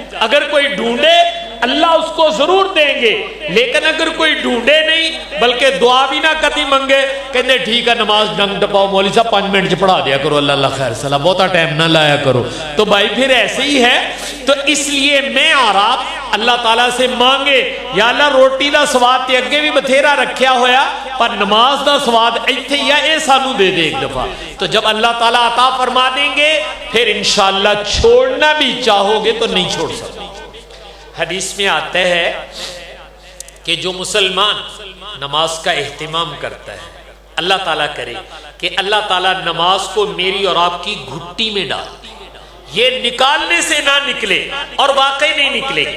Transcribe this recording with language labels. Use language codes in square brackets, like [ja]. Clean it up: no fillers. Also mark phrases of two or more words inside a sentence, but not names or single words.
[ur] اگر کوئی ڈھونڈے اللہ اس کو ضرور دیں گے، لیکن اگر کوئی ڈھونڈے نہیں بلکہ دعا بھی [pa] نہ کتی منگے، [ur] کہتے ٹھیک ہے نماز ڈنگ ڈپاؤ مولوی صاحب 5 منٹ چ پڑھا دیا کرو، اللہ اللہ خیر صلاح، [pa] بہتا ٹائم نہ لایا کرو، [ur] تو بھائی پھر ایسے ہی ہے۔ تو اس لیے میں اور آپ اللہ تعالیٰ سے مانگے یا اللہ [pa] روٹی دا سواد تے اگے بھی بتھیرا رکھیا ہویا پر نماز دا سواد ایتھے ہی ہے، اے سانو دے دے ایک دفعہ۔ [ur] تو جب اللہ تعالیٰ عطا فرما دیں گے پھر انشاءاللہ چھوڑنا بھی چاہو گے تو نہیں چھوڑ سکتے۔ حدیث میں آتا ہے کہ جو مسلمان نماز کا اہتمام کرتا ہے، اللہ تعالیٰ کرے کہ اللہ تعالیٰ نماز کو میری اور آپ کی گھٹی میں ڈال، یہ نکالنے سے نہ نکلے، اور واقعی نہیں نکلے گی۔